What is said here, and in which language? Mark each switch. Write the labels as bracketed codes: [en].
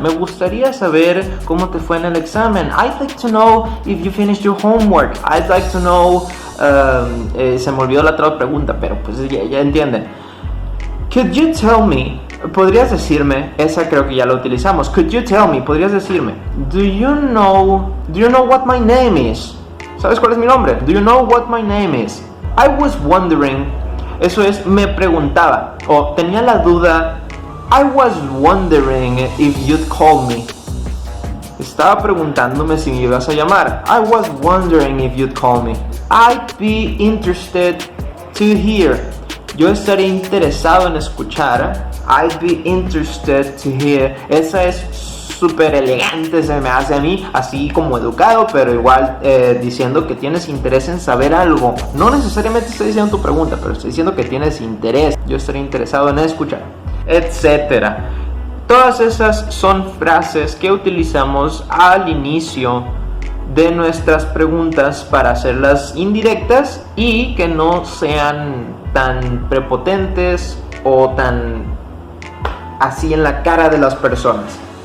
[es] Me gustaría saber cómo te fue en el examen. [en] I'd like to know if you finished your homework. I'd like to know... [es] se me olvidó la otra pregunta, pero pues ya entienden. [en] Could you tell me? [es] ¿Podrías decirme? Esa creo que ya la utilizamos. [en] Could you tell me? [es] ¿Podrías decirme? [en] Do you know what my name is? [es] ¿Sabes cuál es mi nombre? [en] Do you know what my name is? I was wondering... [es] Eso es, me preguntaba o tenía la duda. [en] I was wondering if you'd call me. [es] Estaba preguntándome si me ibas a llamar. [en] I was wondering if you'd call me. I'd be interested to hear. [es] Yo estaría interesado en escuchar. [en] I'd be interested to hear. [es] Esa es súper elegante, se me hace a mí, así como educado, pero igual diciendo que tienes interés en saber algo. No necesariamente estoy diciendo tu pregunta, pero estoy diciendo que tienes interés. Yo estaría interesado en escuchar, etcétera. Todas esas son frases que utilizamos al inicio de nuestras preguntas para hacerlas indirectas y que no sean tan prepotentes o tan así en la cara de las personas.